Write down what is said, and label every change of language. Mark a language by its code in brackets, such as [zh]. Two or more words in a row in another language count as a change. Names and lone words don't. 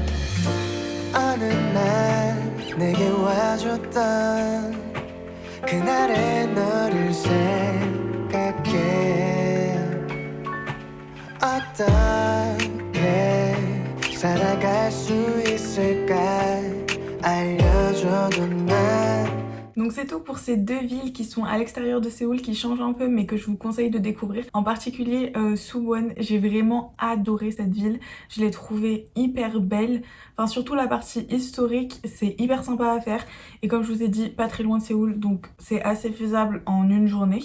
[ko] 어느 날 내게 와줬던 그날의 너를 생각해. 어떻게 살아갈 수 있을까 알려줘도 난. [fr] Donc c'est tout pour ces deux villes qui sont à l'extérieur de Séoul, qui changent un peu mais que je vous conseille de découvrir. En particulier Suwon, j'ai vraiment adoré cette ville, je l'ai trouvée hyper belle. Enfin surtout la partie historique, c'est hyper sympa à faire. Et comme je vous ai dit, pas très loin de Séoul, donc c'est assez faisable en une journée.